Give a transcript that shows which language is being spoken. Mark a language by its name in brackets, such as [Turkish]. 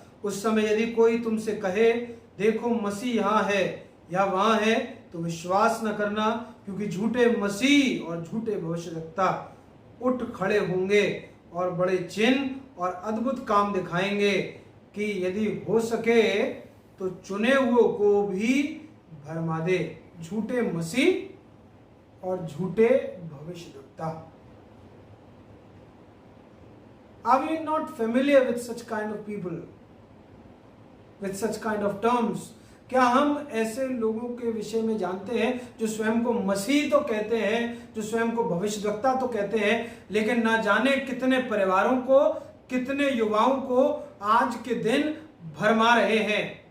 [Hindi] उस समय यदि कोई तुमसे कहे देखो मसीह यहां है या वहां है, तो विश्वास न करना, क्योंकि झूठे मसीह और झूठे भविष्यवक्ता उठ खड़े होंगे और बड़े चिन्ह और अद्भुत काम दिखाएंगे कि यदि हो सके तो चुने हुओं को भी भरमा दे। झूठे मसीह और झूठे भविष्यवक्ता। [English] Are we not familiar with such kind of people, with such kind of terms? [Hindi] क्या हम ऐसे लोगों के विषय में जानते हैं जो स्वयं को मसीह तो कहते हैं, जो स्वयं को भविष्यवक्ता तो कहते हैं, लेकिन ना जाने कितने परिवारों को, कितने युवाओं को आज के दिन भरमा रहे हैं।